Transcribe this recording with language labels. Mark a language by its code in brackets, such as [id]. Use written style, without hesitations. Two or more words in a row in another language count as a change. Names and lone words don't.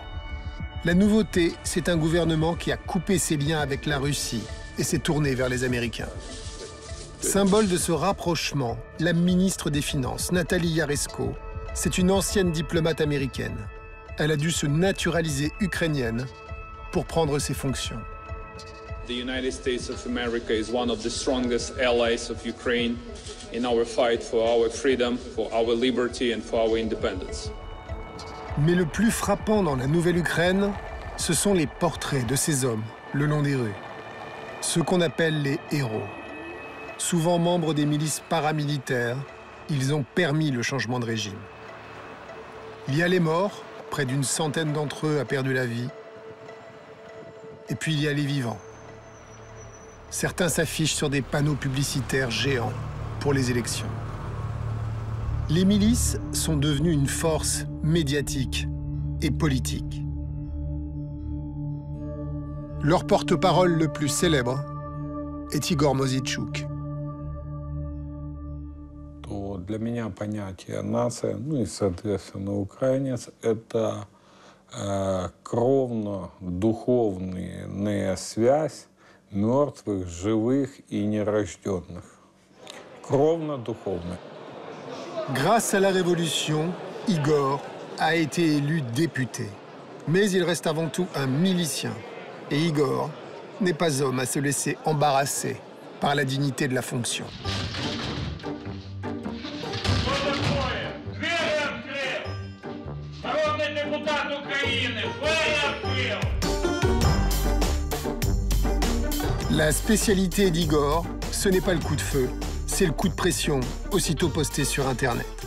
[fr] La nouveauté, c'est un gouvernement qui a coupé ses liens avec la Russie et s'est tourné vers les Américains. Symbole de ce rapprochement, la ministre des Finances, Nathalie Yaresko, c'est une ancienne diplomate américaine. Elle a dû se naturaliser ukrainienne pour prendre ses fonctions. [en] The United States of America is one of the strongest allies of Ukraine in our fight for our freedom, for our liberty and for our independence. [fr] Mais le plus frappant dans la nouvelle Ukraine, ce sont les portraits de ces hommes le long des rues. Ceux qu'on appelle les héros. Souvent membres des milices paramilitaires, ils ont permis le changement de régime. Il y a les morts, près d'une centaine d'entre eux a perdu la vie. Et puis il y a les vivants. Certains s'affichent sur des panneaux publicitaires géants pour les élections. Les milices sont devenues une force médiatique et politique. Leur porte-parole le plus célèbre est Igor Mosійчук. [ru] То для меня понятие нация, ну и, соответственно, украинец, это кровно-духовная связь мертвых, живых и нерожденных. Кровно-духовная. [fr] Grâce à la Révolution, Igor a été élu député. Mais il reste avant tout un milicien. Et Igor n'est pas homme à se laisser embarrasser par la dignité de la fonction. La spécialité d'Igor, ce n'est pas le coup de feu, c'est le coup de pression, aussitôt posté sur Internet.